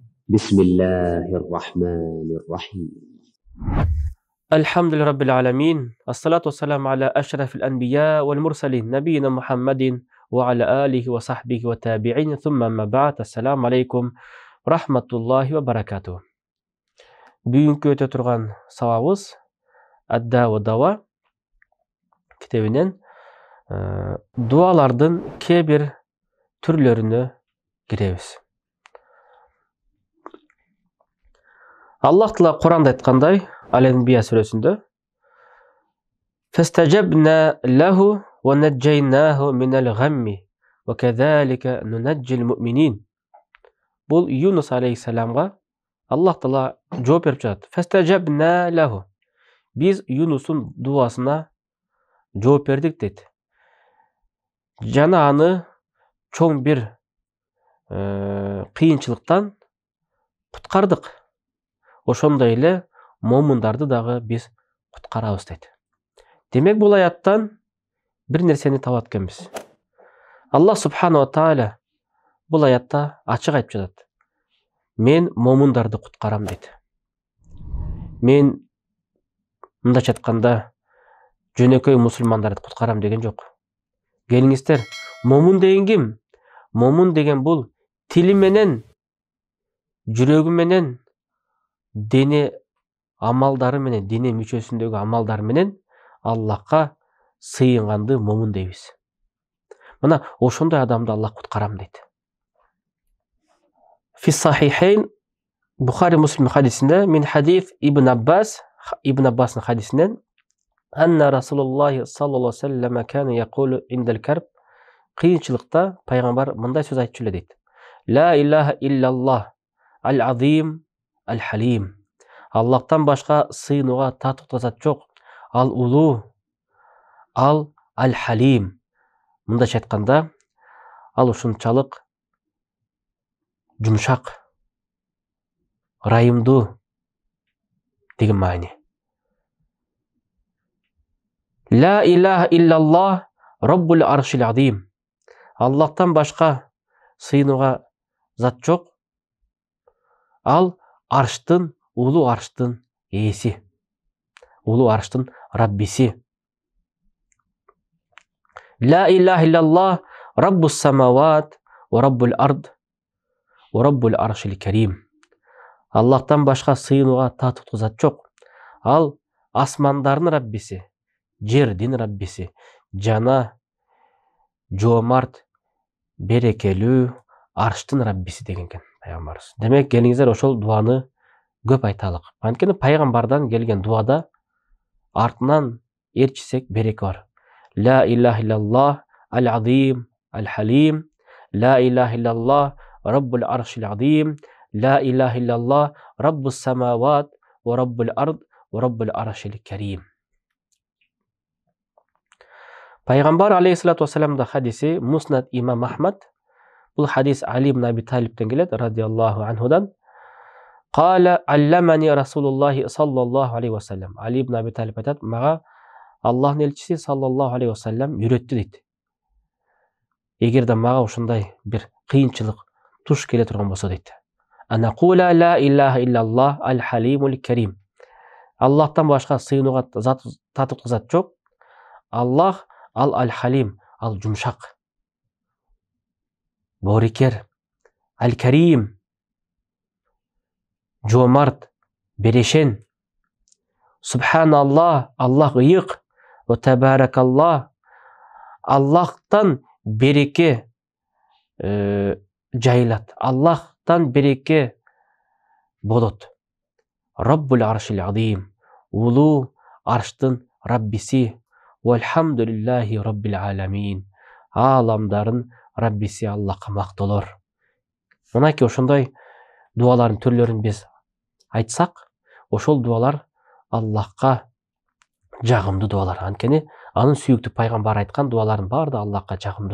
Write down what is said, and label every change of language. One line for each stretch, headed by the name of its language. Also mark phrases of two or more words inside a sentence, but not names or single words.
Arabic: بسم الله الرحمن الرحيم. الحمد لله رب العالمين، الصلاة والسلام على أشرف الأنبياء والمرسلين نبينا محمد وعلى آله وصحبه والتابعين ثم ما بعد. السلام عليكم ورحمة الله وبركاته.
Kyrgyz: Бүгүнкү өтө турган сабабыбыз Адда ва Дава китебинен дуалардын кээ бир түрлөрүнө киребиз. Аллах Таала Куранда айткандай, Ал-Анбия сүрөсүндө:
Arabic: "فاستجبنا له ونجيناه من الغم وكذلك ننجي المؤمنين."
Kyrgyz: Бул Юнус алейхиссаламга Аллах Таала жооп берип жатат.
Arabic: فاستجبنا له.
Kyrgyz: Биз Юнустун дуасына жооп бердик дейт. Жана аны чоң бир кыйынчылыктан куткардык. Ошондой эле момундарды дагы биз куткарабыз дейт. Демек бул аяттан бир нерсени табат экенбиз. Аллах
Arabic: سبحانه تعالى
Kyrgyz: бул аятта ачык айтып жатат. Мен момундарды куткарам дейт. Мен мындайча айтканда жөнөкөй мусулмандарды куткарам деген жок. Келиңиздер, момун деген ким? Момун деген бул тили менен, жүрөгү менен, дене амалдары менен, дене мүчөсүндөгү амалдары менен Аллахка сыйынганды момун дейбиз. Мына ошондой адамды Аллах куткарам дейт.
Arabic: في الصحيحين, Бухари Муслим хадисинде, من حديث Ибн Аббастын хадисинен: "أن رسول الله صلى الله عليه وسلم كان يقول عند الكرب."
Kyrgyz: Кыйынчылыкта пайгамбар мындай сөз айтчу эле дейт.
Arabic: لا إله إلا الله العظيم الحليم.
Kyrgyz: Аллахтан башка сыйынууга татыктуу зат жок. Ал улуу, ал ал-халим. Мындайча айтканда, ал ушунчалык жумшак, ырайымдуу деген маани.
Arabic: لا إله إلا الله رب العرش العظيم.
Kyrgyz: Аллахтан башка сыйынууга зат жок. Ал арштын, улуу арштын ээси. Улуу арштын Раббиси.
Arabic: لا إله إلا الله رب السماوات ورب الأرض ورب العرش الكريم.
Kyrgyz: Аллахтан башка сыйынууга татыктуу зат жок. Ал асмандардын Раббиси, жердин Раббиси, жана жоомарт, берекелүү арштын Раббиси деген экен пайгамбарыбыз. Демек, келиңиздер ошол дуаны көп айталык. Анткени пайгамбардан келген дуада артынан ээрчисек береке бар.
Arabic: لا إله إلا الله العظيم الحليم. لا إله إلا الله رب العرش العظيم. لا إله إلا الله رب السماوات ورب الأرض ورب العرش الكريم.
Kyrgyz: Пайгамбар
Arabic: عليه الصلاة والسلام
Kyrgyz: хадиси Муснад имам Ахмад. Бул хадис Али ибн Аби Талибтен келет,
Arabic: رضي الله عنه. قال علمني رسول الله صلى الله عليه وسلم.
Kyrgyz: Али ибн Аби Талиб айтат, мага Аллахтын элчиси
Arabic: صلى الله عليه وسلم
Kyrgyz: үйрөттү дейт. Эгерде мага ушундай бир кыйынчылык туш келе турган болсо дейт.
Arabic: أن أقول لا إله إلا الله الحليم الكريم.
Kyrgyz: Аллахтан башка сыйынууга татыктуу зат жок. Аллах ал ал-халим, ал жумшак, боорукер, ал-карим, жоомарт, берешен. Субханаллах, Аллах ыйык.
Arabic: وتبارك الله,
Kyrgyz: Аллахтан береке жайылат. Аллахтан береке болот.
Arabic: رب العرش العظيم,
Kyrgyz: улуу арштын Раббиси.
Arabic: والحمد لله رب العالمين.
Kyrgyz: Аламдарын Раббиси Аллахка мактоолор. Мынакей ошондой дуалардын түрлөрүн биз айтсак, ошол дуалар Аллахка жагымдуу дуалар. Анткени анын сүйүктүү пайгамбар айткан дуалардын баары да Аллахка жагымдуу.